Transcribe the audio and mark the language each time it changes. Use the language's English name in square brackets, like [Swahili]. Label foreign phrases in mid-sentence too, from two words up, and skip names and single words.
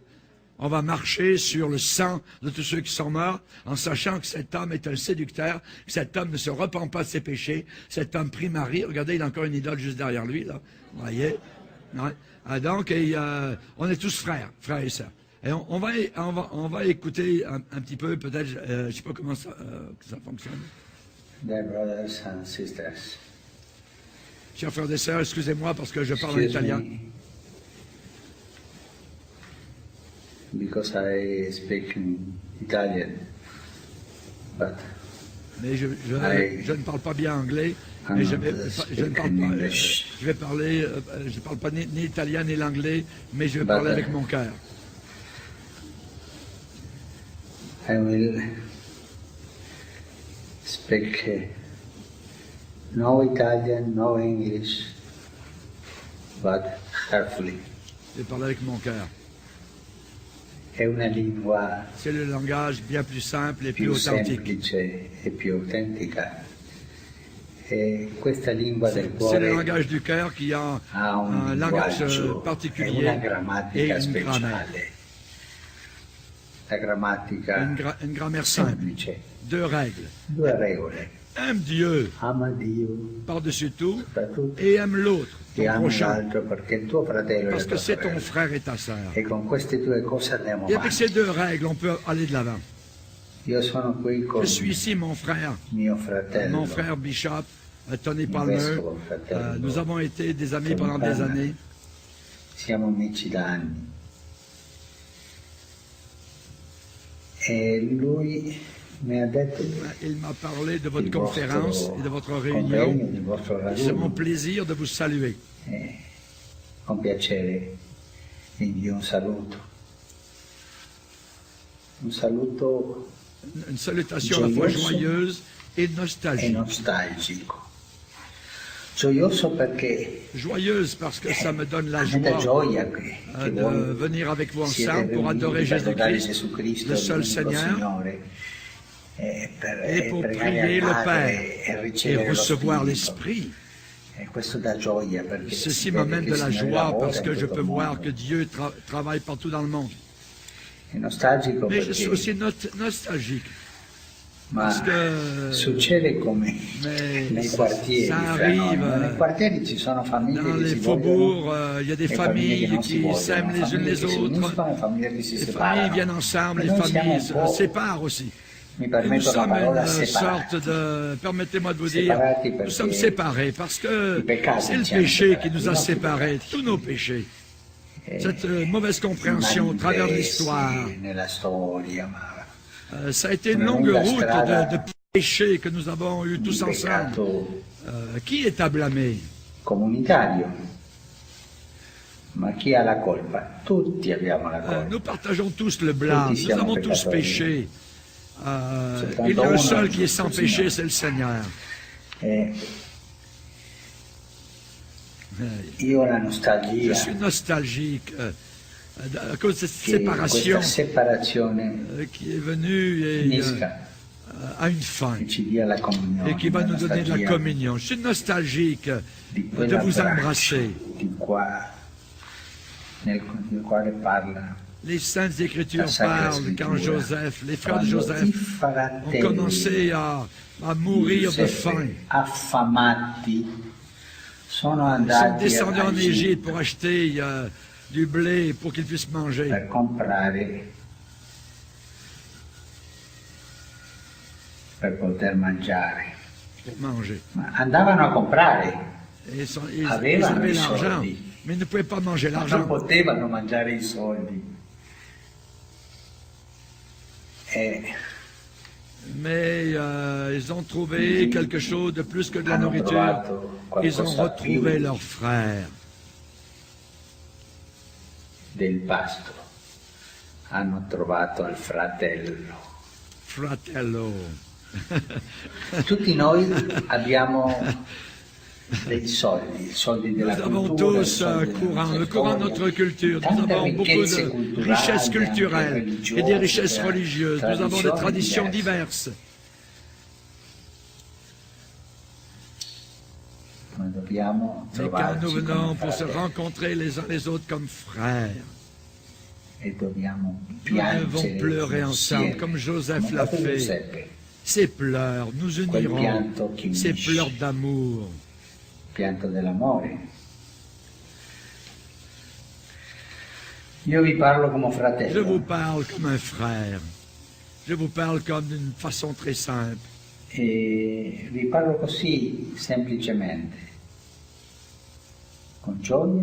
[French] On va marcher sur le sang de tous ceux qui sont morts, en sachant que cet homme est un séducteur, que cet homme ne se repent pas de ses péchés, cet homme prie Marie. Regardez, il a encore une idole juste derrière lui, là. Vous voyez? Ouais. Donc, on est tous frères et sœurs. Et on va écouter un petit peu, peut-être, je ne sais pas comment ça fonctionne. [English] Dear brothers and sisters, [French] Chers frères et sœurs, excusez-moi parce que je parle en italien. [English] Because I speak in Italian, but [French] Mais je ne parle pas bien anglais, mais je parle pas ni italien ni l'anglais, mais je vais parler avec mon cœur. [English] I will speak no Italian, no English, but carefully. [French] Je vais parler avec mon cœur. [Italian] È una lingua [French] C'est le langage bien plus simple et plus [Italian] più [French] authentique. [Italian] semplice e più autentica. E questa lingua del [French] C'est le [Italian] cuore [French] langage du cœur qui a [Italian] ha un [French] un langage [Italian] linguaggio e [French] particulier [Italian] una [French] et [Italian] grammatica [French] une grammaire. [Italian] speciale. La grammatica [French] Une grammaire simple. [Italian] semplice, [French] 2 règles. [Italian] 2 regole. [French] Aime Dieu [Italian] Ama Dio [French] par-dessus tout [Italian] soprattutto [French] et aime l'autre, [Italian] e [French] ton [Italian] ama [French] prochain, [Italian] l'altro perché il tuo fratello è [French] parce [Italian] la [French] que [Italian] tua [French] c'est ton [Italian] sorella. [French] frère et ta sœur. [Italian] E con queste 2 cose andiamo [French] Et avec [Italian] avanti. [French] ces 2 règles, on peut aller de l'avant. [Italian] Io sono qui con [French] Je suis ici, mon frère [Italian] mio fratello, Bishop, Tony il Palmer. vescovo fratello. [French] Nous avons été des amis pendant des années. [Italian] Siamo amici da anni. E lui mi ha detto [French] Il m'a parlé de votre [Italian] di [French] conférence [Italian] vostro [French] et de votre [Italian] convegno, [French] réunion. [Italian] di vostro [French] C'est mon [Italian] raduno. [French] plaisir de vous saluer. [Italian] Con piacere vi invio un saluto. Un saluto [French] Une salutation à la fois joyeuse et [Italian] e [French] nostalgique. [Italian] nostalgico. Gioioso perché [French] Joyeuse parce que ça me donne la [Italian] è da [French] joie [Italian] gioia che [French] de [Italian] voi [French] venir avec vous [Italian] siete [French] ensemble pour [Italian] venuti [French] adorer [Italian] per lodare [French] Jésus-Christ, [Italian] Gesù Cristo, [French] le seul [Italian] l'unico [French] Seigneur, [Italian] Signore, [French] et pour [Italian] pregare [French] prier [Italian] al [French] le [Italian] Padre [French] Père [Italian] e [French] et [Italian] ricevere lo [French] recevoir [Italian] Spirito. [French] l'Esprit. [Italian] E questo dà gioia perché [French] Ceci [Italian] si vede [French] m'amène [Italian] che [French] de [Italian] il [French] la [Italian] Signore [French] joie [Italian] lavora [French] parce [Italian] in [French] que je [Italian] tutto [French] peux [Italian] il [French] voir [Italian] mondo. [French] que Dieu travaille partout dans le monde. [Italian] È nostalgico [French] Mais je suis [Italian] perché [French] aussi nostalgique [Italian] ma [French] parce que [Italian] succede come [French] mais [Italian] nei quartieri, [French] ça [Italian] fra [French] arrive [Italian] noi. Nei quartieri ci sono famiglie [French] dans [Italian] che [French] les [Italian] si [French] faubourgs, [Italian] vogliono, [French] il y a des [Italian] e famiglie che [French] familles [Italian] non si [French] qui [Italian] vogliono, [French] s'aiment les unes [Italian] famiglie [French] les [Italian] che si [French] autres, [Italian] uniscono e famiglie che si [French] les familles [Italian] separano. [French] viennent ensemble, [Italian] E [French] les [Italian] noi siamo [French] familles [Italian] un [French] se [Italian] po', [French] séparent aussi. [Italian] mi [French] Et nous [Italian] permetto la [French] sommes [Italian] parola, [French] une [Italian] separati. [French] sorte de, permettez-moi de vous dire, [Italian] Séparati [French] nous [Italian] perché [French] sommes séparés parce que [Italian] i peccati [French] c'est le [Italian] ci hanno [French] péché qui [Italian] separati, [French] nous a [Italian] i nostri [French] séparés, [Italian] peccati. [French] tous nos péchés. [Italian] E [French] Cette mauvaise compréhension au travers de l'histoire, [Italian] manifesti nella storia, ma [French] ça a été une [Italian] Una [French] longue [Italian] lunga [French] route [Italian] strada [French] de péchés que nous avons eu tous [Italian] il [French] ensemble. [Italian] peccato [French] Qui est à blâmer? [Italian] comunitario. Ma chi ha la colpa? Tutti abbiamo la colpa. [French] Nous partageons tous le blâme, [Italian] Tutti [French] nous [Italian] siamo [French] avons tous [Italian] peccatori. [French] péché. [Italian] Soltanto [French] Il y a un [Italian] uno [French] seul [Italian] è [French] qui est [Italian] giusto, [French] sans [Italian] il [French] péché, [Italian] Signore. [French] c'est le Seigneur. [Italian] E Io la [French] Je [Italian] nostalgia [French] suis nostalgique à cause de cette [Italian] che [French] séparation [Italian] questa separazione [French] qui est venue et [Italian] finisca [French] a une fin [Italian] e ci dia la comunione, [French] et qui va [Italian] la [French] nous donner de la [Italian] nostalgia [French] communion. Je suis nostalgique [Italian] di [French] de [Italian] quell'abbraccio [French] vous embrasser. [Italian] nel quale parla [French] Les Saintes Écritures [Italian] la Sacra [French] parlent quand [Italian] Scrittura, [French] Joseph, les frères de [Italian] quando i [French] Joseph ont [Italian] fratelli [French] commencé à mourir de faim. [Italian] Giuseppe, affamati, sono [French] Ils sont [Italian] andati [French] descendus en [Italian] a [French] Égypte pour acheter du blé pour qu'ils puissent manger. [Italian] per comprare, per poter mangiare. [French] Pour manger. [Italian] Ma andavano a comprare, [French] Et ils [Italian] avevano [French] avaient [Italian] i [French] l'argent, [Italian] soldi, [French] mais ils ne pouvaient pas manger [Italian] ma non [French] l'argent. [Italian] potevano mangiare i soldi. [French] Mais ils ont trouvé quelque chose de plus que de la [Italian] Hanno [French] nourriture. [Italian] trovato [French] Ils ont [Italian] qualcosa [French] retrouvé [Italian] più [French] leur frère. [Italian] del pasto. Hanno trovato il fratello. Fratello. Tutti noi abbiamo dei soldi, i soldi [French] Nous [Italian] della [French] avons [Italian] cultura, i [French] tous [Italian] soldi [French] un [Italian] della [French] courant, [Italian] nostra [French] le courant de [Italian] storia, [French] notre culture. Nous [Italian] tante [French] avons beaucoup [Italian] ricchezze [French] de [Italian] culturali, [French] richesses [Italian] anche [French] culturelles et des [Italian] religiose, [French] richesses religieuses. Nous avons des traditions diverses. [Italian] Ma dobbiamo [French] Mais quand [Italian] trovarci [French] nous venons [Italian] come [French] pour se [Italian] fratelli [French] rencontrer les uns les autres comme frères, [Italian] e dobbiamo [French] nous [Italian] piangere [French] devons pleurer ensemble, [Italian] insieme, [French] comme Joseph [Italian] come [French] l'a [Italian] proprio [French] fait. [Italian] Giuseppe, [French] Ces pleurs nous [Italian] quel [French] uniront, [Italian] pianto che [French] ces [Italian] unisce, [French] pleurs d'amour. [Italian] il pianto dell'amore. Io vi parlo come [French] Je [Italian] fratello. [French] vous parle comme un frère. Je vous parle comme d'une façon très simple. [Italian] E vi parlo così semplicemente, con gioia e